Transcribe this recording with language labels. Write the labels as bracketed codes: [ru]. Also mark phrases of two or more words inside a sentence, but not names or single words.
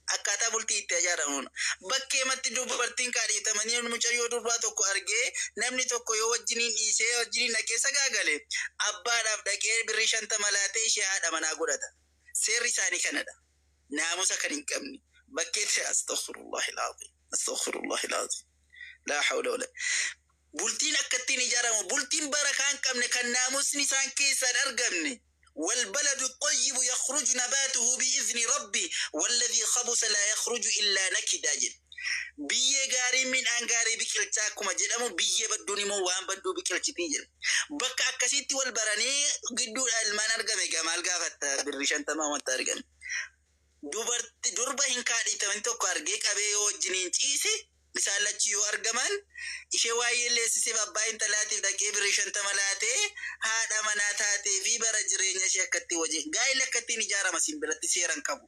[om] Akkaataa bultii itti ijaaramuun bakkee matti dubartiin kaadhiitamanii mucayyoo durbaa tokko argee namni tokko yoo wajjiniin dhiisee wajjiniin dhaqee sagaagale abbaadhaaf dhaqee birrii 50 laatee ishee haadha manaa godhata. Seerri isaanii kanadha. Naamusa kan hin qabne bakkeetti [ar] أستغفر الله العظيم أستغفر الله العظيم لا حول ولا [om] bultiin akkattiin ijaaramu bultiin barakaa hin qabne kan naamusni isaan keessaan argamne. [ar] والبلد الطيب يخرج نباته بإذن ربي والذي خبث لا يخرج إلا نكدا [om] جد biyye gaarii midhaan gaarii biqilchaa akkuma jedhamu biyye badduun immoo waan badduu biqilchitii jira. Bakka akkasitti wal baranii gidduudha ilmaan argame gamaal gaafatta birrii 50 wanta argame. Durba hin kaadhitaman tokko argee qabee yoo wajjiniin ciise misaan lachi yoo argaman ishee waa'ee leessisee abbaa intalaatiif dhaqee birrii 50 laatee haadha manaa taatee fi bara jireenya ishee akkatti wajjin gaa'ila akkattiin ijaarama sin biratti seeran qabu.